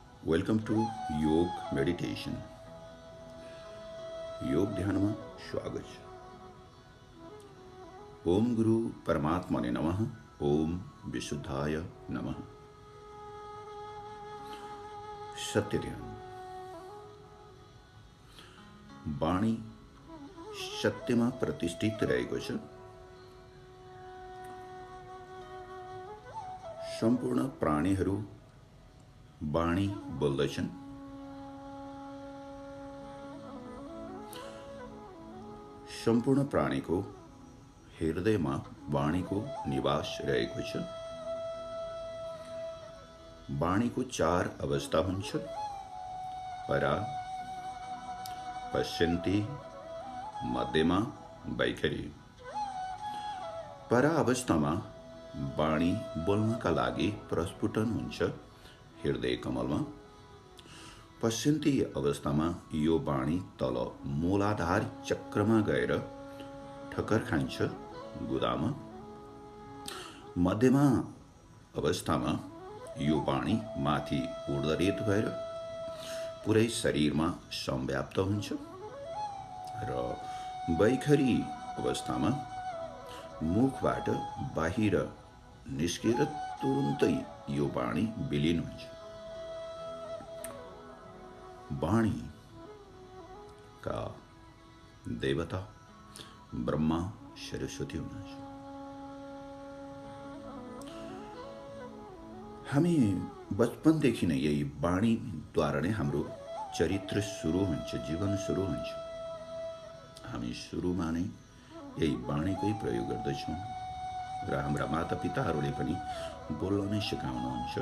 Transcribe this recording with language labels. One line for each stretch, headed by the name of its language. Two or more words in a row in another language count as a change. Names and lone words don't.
English: Welcome to yoga meditation.
Hindi: योग ध्यान में स्वागत है।
Sanskrit: ओम गुरु परमात्मा ने नमः। ओम विशुद्धाय नमः। सत्य ध्यान।
Nepali: वाणी सत्य में प्रतिष्ठित रहेको छ। सम्पूर्ण प्राणीहरू वाणी बोल्दछन्। सम्पूर्ण प्राणीको हृदयमा वाणीको निवास रहेको छ। वाणीको 4 अवस्था हुन्छ। परा, पश्यन्ती, मध्यमा, वैखरी। परा अवस्थामा वाणी बोल्नका लागि प्रस्फुटन हुन्छ हृदय कमलमा। पश्यन्ती अवस्थामा यो वाणी तल मूलाधार चक्रमा गएर ठक्कर खान्छ गुदामा। मध्यमा अवस्थामा यो वाणी माथि ऊर्ध्वरेत भएर पुरै शरीरमा संव्याप्त हुन्छ र वैखरी अवस्थामा मुखबाट बाहिर निस्केर तुरुन्तै यो वाणी विलीन हुन्छ। वाणी का देवता ब्रह्मा सरस्वती हुनुहुन्छ। हामी बचपनदेखि नै यही वाणीद्वारा नै हाम्रो चरित्र सुरु हुन्छ, जीवन सुरु हुन्छ। हामी सुरुमा नै यही वाणीकै प्रयोग गर्दछौँ र हाम्रा मातापिताहरूले पनि बोल्न नै सिकाउनुहुन्छ।